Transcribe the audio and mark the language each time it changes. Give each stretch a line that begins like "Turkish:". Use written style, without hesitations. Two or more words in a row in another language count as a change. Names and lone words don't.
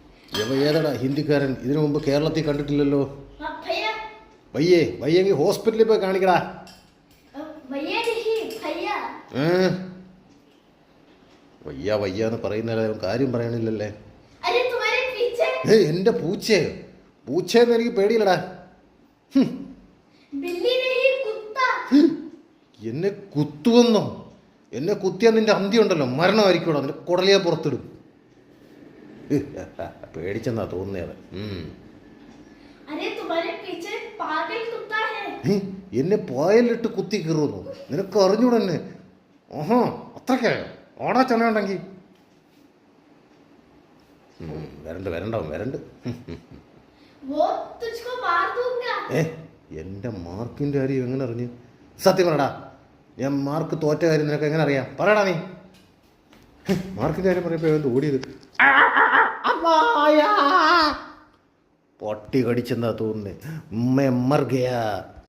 Malayalam: ഏതാടാ ഹിന്ദിക്കാരൻ? ഇതിനു മുമ്പ് കേരളത്തിൽ കണ്ടിട്ടില്ലല്ലോ.
Hindi: भैया
Malayalam: വയ്യേ വയ്യെങ്കിൽ ഹോസ്പിറ്റലിൽ പോയി കാണിക്കടാ.
Hindi: भैया नहीं भैया
Malayalam: വയ്യ വയ്യ എന്ന് പറയുന്നല്ലേ കാര്യം പറയണില്ലല്ലേ.
Hindi: अरे तुम्हारे पीछे
Malayalam: എൻ്റെ പൂച്ചയോ? പൂച്ചയെന്ന് എനിക്ക് പേടിയില്ലടാ.
Hindi: बिल्ली नहीं कुत्ता
Malayalam: എന്നെ കുത്തുവെന്നോ? എന്നെ കുത്തിയാൽ നിന്റെ അന്തി ഉണ്ടല്ലോ, മരണമായിരിക്കൂടോ, നിന്റെ കുടലിയെ പുറത്തിടും. പേടിച്ചെന്നാ തോന്നുന്നത്.
Hindi: अरे तुम्हारे पीछे पागल कुत्ता है
Malayalam: എന്നെ പായലിട്ട് കുത്തി കയറുന്നു. നിനക്ക് അറിഞ്ഞൂടെന്നെ? ഓഹോ അത്രയ്ക്കായോ? ഓടാ ചെന്നുണ്ടെങ്കിൽ വരണ്ട.
Hindi: वो तुझको मार दूंगा
Malayalam: എൻ്റെ മാർക്കിൻ്റെ കാര്യം എങ്ങനെ അറിഞ്ഞു? സത്യം പറയടാ, ഞാൻ മാർക്ക് തോറ്റ കാര്യം നിനക്ക് എങ്ങനെ അറിയാം? പറയടാ നീ. മാർക്കിൻ്റെ കാര്യം പറയുമ്പോൾ എന്ത് ഓടിയത്? പൊട്ടി കടിച്ചെന്നാ തോന്നുന്നേ.
Hindi: मर गया.